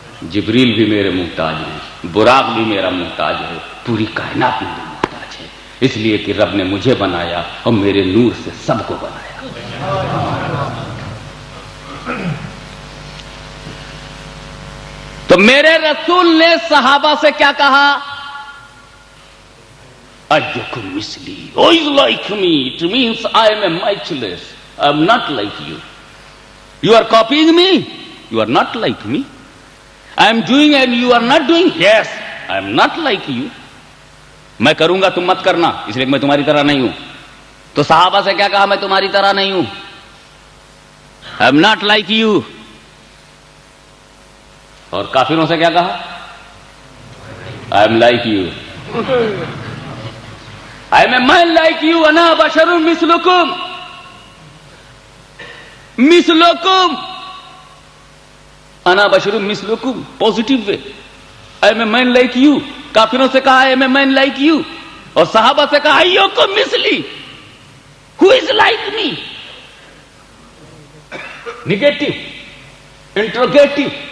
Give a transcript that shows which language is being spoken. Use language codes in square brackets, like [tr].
[ur] جبریل بھی میرے محتاج ہیں، براق بھی میرا محتاج ہے، پوری کائنات میرے محتاج ہے، اس لیے کہ رب نے مجھے بنایا اور میرے نور سے سب کو بنایا۔ تو میرے رسول نے صحابہ سے کیا کہا؟ ایکم مثلی، [en] who is like me? It means I am a matchless. I am not like you. You are copying me? You are not like me. I am doing and you are not doing? Yes, I am not like you. [ur] میں کروں گا تم مت کرنا، اس لیے میں تمہاری طرح نہیں ہوں۔ تو صحابہ سے کیا کہا؟ میں تمہاری طرح نہیں ہوں، [en] I am not like you۔ [ur] اور کافروں سے کیا کہا؟ [en] I am like you۔ I am a man like you، [ar] انا بشر مثلکم، مثلکم، انا بشر مثلکم، [en] Positive way, I am a man like you۔ [ur] کافروں سے کہا [en] I am a man like you، [ur] اور صحابہ سے کہا [ar] ایکم مثلی، [en] who is like me؟ Negative, interrogative,